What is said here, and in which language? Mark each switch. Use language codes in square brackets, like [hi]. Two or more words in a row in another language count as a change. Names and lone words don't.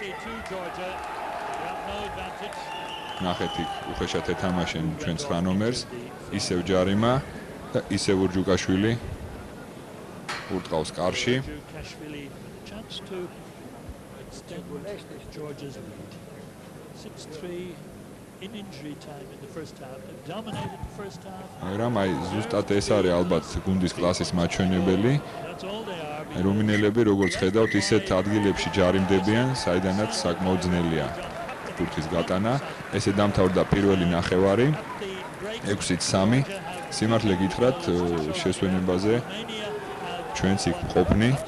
[ka] ნახეთ იქ უხეშად ეთამაშენ ჩვენ 9 ნომერს. ისევ ჯარიმა და ისევ ურჯუკაშვილი ურტყავს კარში. [en] Georgia's lead 6-3 in injury time in the first half. They dominated the first half. [ka] მაგრამ აი ზუსტად ეს არის ალბათ გუნდის კლასის მაჩვენებელი. [en] That's all they are. [ka] რუმინელები როგორც ხედავთ ისეთ ადგილებში ჯარიმდებიან, საიდანაც საკმაოდ ძნელია ბურთის გატანა. ესე დამთავრდა პირველი ნახევარი 6-3. სიმართლე გითხრათ, შესვენებაზე ჩვენც იქ ყოფნი.